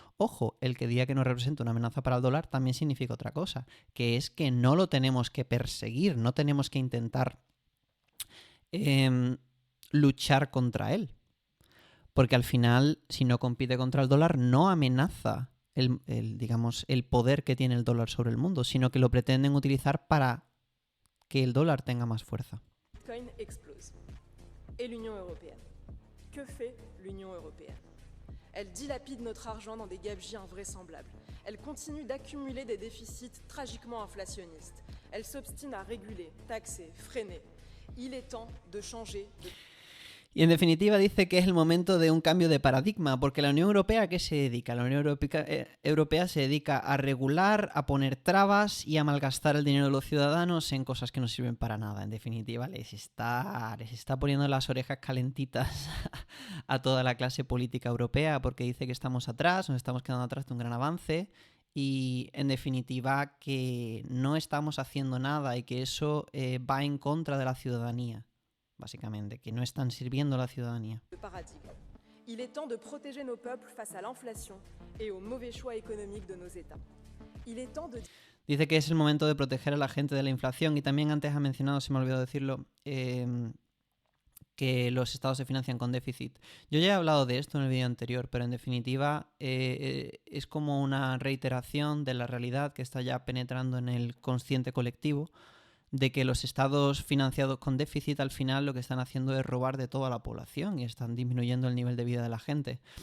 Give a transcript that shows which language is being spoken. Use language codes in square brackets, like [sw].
[es] Ojo, el que diga que no representa una amenaza para el dólar también significa otra cosa, que es que no lo tenemos que perseguir, no tenemos que intentar luchar contra él. Porque al final, si no compite contra el dólar, no amenaza el poder que tiene el dólar sobre el mundo, sino que lo pretenden utilizar para que el dólar tenga más fuerza. [fr] Bitcoin explose. Et l'Union européenne. Que fait l'Union européenne? Elle dilapide notre argent dans des gabegies invraisemblables. Elle continue d'accumuler des déficits tragiquement inflationnistes. Elle s'obstine à réguler, taxer, freiner. Il est temps de changer de... [es] Y en definitiva dice que es el momento de un cambio de paradigma, porque la Unión Europea ¿a qué se dedica? La Unión Europea se dedica a regular, a poner trabas y a malgastar el dinero de los ciudadanos en cosas que no sirven para nada. En definitiva, les está poniendo las orejas calentitas a toda la clase política europea, porque dice que estamos atrás, nos estamos quedando atrás de un gran avance y en definitiva que no estamos haciendo nada y que eso va en contra de la ciudadanía. Básicamente, que no están sirviendo a la ciudadanía. [fr] Il est temps de protéger nos peuples face à l'inflation et aux mauvais choix économiques de nos États. Il est temps de... [es] Dice que es el momento de proteger a la gente de la inflación y también antes ha mencionado, se me olvidó decirlo, que los estados se financian con déficit. Yo ya he hablado de esto en el vídeo anterior, pero en definitiva es como una reiteración de la realidad que está ya penetrando en el consciente colectivo, de que los estados financiados con déficit al final lo que están haciendo es robar de toda la población y están disminuyendo el nivel de vida de la gente.